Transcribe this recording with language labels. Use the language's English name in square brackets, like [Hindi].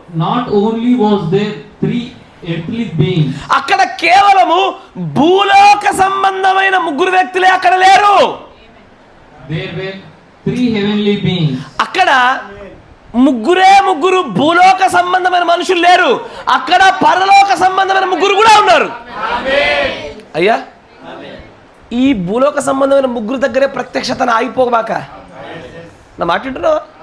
[English] not only was there 3 earthly beings, [Telugu] అక్కడ కేవలము భూలోక సంబంధమైన 3 వ్యక్తులే అక్కడ లేరు. [English] there were 3 heavenly beings. [Telugu] అక్కడ 3 భూలోక సంబంధమైన మనుషులు లేరు, అక్కడ పరలోక సంబంధమైన 3 కూడా ఉన్నారు. అయ్యా, ఈ భూలోక సంబంధమైన 3 దగ్గరే ప్రత్యక్షతను ఆగిపోబాక. నా మాట వింటున్నావా?